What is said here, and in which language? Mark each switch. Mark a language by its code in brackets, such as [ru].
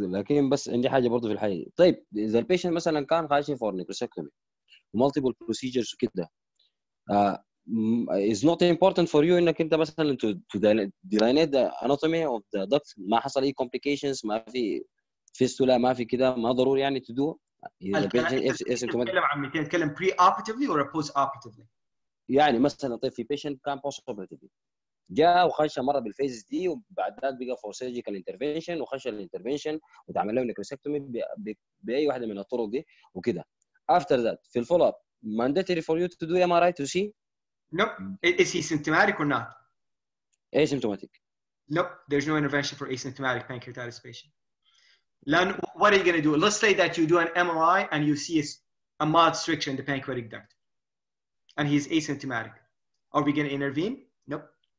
[ar] لكن بس عندي حاجه برضه في الحاجه. طيب اذا البيشنت مثلا كان خاشي فور نيكروسكتومي [en] multiple procedures [ar] وكده [en] it's not important for you [ar] انك انت مثلا [en] to delineate the anatomy of the duct. [ar] ما حصل اي complications, ما في fistula, ما في كده, ما ضروري يعني to do [en] إذا patient asymptomatic [ar] تتكلم [en] pre-operatively or post-operatively؟ [ar] يعني مثلا طيب في patient كان post-operatively جاء وخش مره بالفيز دي وبعد ذلك بقى فور سيرجيكال انترفنشن وخش الانترفنشن وتعمل له نيكروسكتومي باي واحده من الطرق دي وكده. [en] After that [ar] في الفولو اب [en] mandatory for you to do MRI to see. Nope. Is he symptomatic or not? Asymptomatic. Nope. There's no intervention for asymptomatic pancreatitis patient. What are you going to do? Let's say that you do an MRI and you see a mild stricture in the pancreatic duct, and he's asymptomatic. Are we going to intervene? Nope.